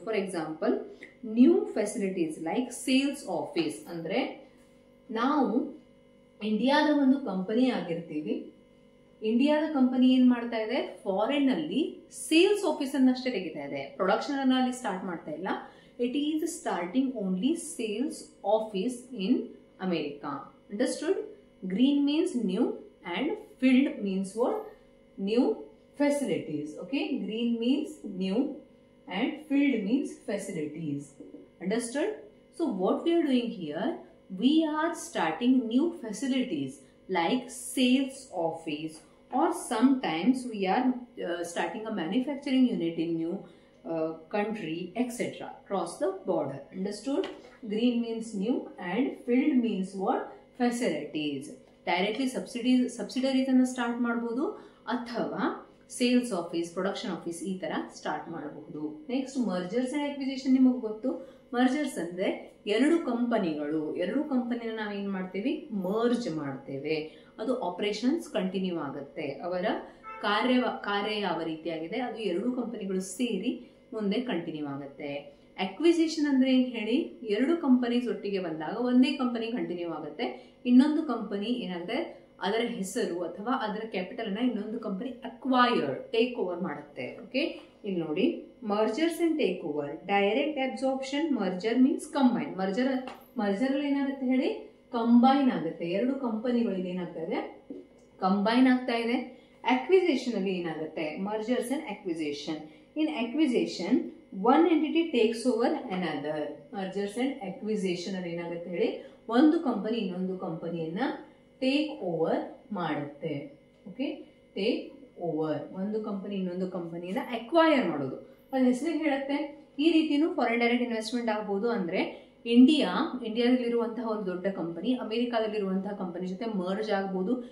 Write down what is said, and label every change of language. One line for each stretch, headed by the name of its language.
Kannada: For example new facilities like sales office, ಅಂದ್ರೆ ನಾವು ಇಂಡಿಯಾದ ಒಂದು ಕಂಪನಿ ಆಗಿರ್ತೀವಿ, ಇಂಡಿಯಾದ ಕಂಪನಿ ಏನ್ ಮಾಡ್ತಾ ಇದೆ, ಫಾರಿನ್ ಅಲ್ಲಿ ಸೇಲ್ಸ್ ಆಫೀಸ್ ಅನ್ನಷ್ಟೇ ತೆಗಿತಾ ಇದೆ, ಪ್ರೊಡಕ್ಷನ್ ಅನ್ನ ಅಲ್ಲಿ ಸ್ಟಾರ್ಟ್ ಮಾಡ್ತಾ ಇಲ್ಲ.
English: It is starting only sales office in America. Understood? Green means new and field means what? New facilities. Okay? Green means new and field means facilities. Understood? So what we are doing here, we are starting new facilities like sales office, or sometimes we are starting a manufacturing unit in new country, etc. Cross the border. Understood? Green means new and field means what? Facilities. Directly subsidiaries
Kannada: ಅನ್ನು start ಮಾಡಬಹುದು, ಅಥವಾ sales office, production office ಈ ತರ start ಮಾಡಬಹುದು. Next mergers and acquisition. ನಿಮಗೆ ಗೊತ್ತು, mergers ಅಂದ್ರೆ ಎರಡು ಕಂಪನಿನ ನಾವೇನ್ ಮಾಡ್ತೀವಿ, ಮರ್ಜ್ ಮಾಡ್ತೇವೆ. ಅದು ಆಪರೇಷನ್ಸ್ ಕಂಟಿನ್ಯೂ ಆಗುತ್ತೆ, ಅವರ ಕಾರ್ಯ ಯಾವ ರೀತಿಯಾಗಿದೆ ಅದು ಎರಡು ಕಂಪನಿಗಳು ಸೇರಿ ಮುಂದೆ ಕಂಟಿನ್ಯೂ ಆಗುತ್ತೆ. ಅಕ್ವಿಸಿಷನ್ ಅಂದ್ರೆ ಏನ್ ಹೇಳಿ, ಎರಡು ಕಂಪನೀಸ್ ಒಟ್ಟಿಗೆ ಬಂದಾಗ ಒಂದೇ ಕಂಪನಿ ಕಂಟಿನ್ಯೂ ಆಗುತ್ತೆ, ಇನ್ನೊಂದು ಕಂಪನಿ ಏನಾಗುತ್ತೆ, ಅದರ ಹೆಸರು ಅಥವಾ ಅದರ ಕ್ಯಾಪಿಟಲ್ ಅನ್ನ ಇನ್ನೊಂದು ಕಂಪನಿ ಅಕ್ವೈರ್, ಟೇಕ್ ಓವರ್ ಮಾಡುತ್ತೆ. ಓಕೆ, ಇಲ್ಲಿ ನೋಡಿ, mergers and take over. Direct absorption, merger means combine. Merger ಏನಾಗುತ್ತೆ ಹೇಳಿ, ಕಂಬೈನ್ ಆಗುತ್ತೆ, ಎರಡು ಕಂಪನಿಗಳಿಗೆ ಏನಾಗ್ತಾ ಇದೆ, ಕಂಬೈನ್ ಆಗ್ತಾ ಇದೆ. ಅಕ್ವಿಸಿಷನ್ ಅಲ್ಲಿ ಏನಾಗುತ್ತೆ, mergers and acquisition.
English: In acquisition, one entity takes over another. Mergers and acquisition
Kannada: ಅಲ್ಲಿ ಏನಾಗುತ್ತೆ ಹೇಳಿ, ಒಂದು ಕಂಪನಿ ಇನ್ನೊಂದು ಕಂಪನಿಯನ್ನ ಟೇಕ್ ಓವರ್ ಮಾಡುತ್ತೆ. ಓಕೆ, ಟೇಕ್ ಓವರ್, ಒಂದು ಕಂಪನಿ ಇನ್ನೊಂದು ಕಂಪನಿಯನ್ನ ಅಕ್ವೈರ್ ಮಾಡೋದು, ಅದು ಹೆಸರಿಗೆ ಹೇಳುತ್ತೆ. ಈ ರೀತಿನೂ ಫಾರಿನ್ ಡೈರೆಕ್ಟ್ ಇನ್ವೆಸ್ಟ್ಮೆಂಟ್ ಆಗ್ಬೋದು. ಅಂದ್ರೆ ಇಂಡಿಯಾದಲ್ಲಿರುವಂತಹ ಒಂದು ದೊಡ್ಡ ಕಂಪನಿ ಅಮೆರಿಕಾದಲ್ಲಿರುವಂತಹ ಕಂಪನಿ ಜೊತೆ ಮರ್ಜ್ ಆಗ್ಬೋದು.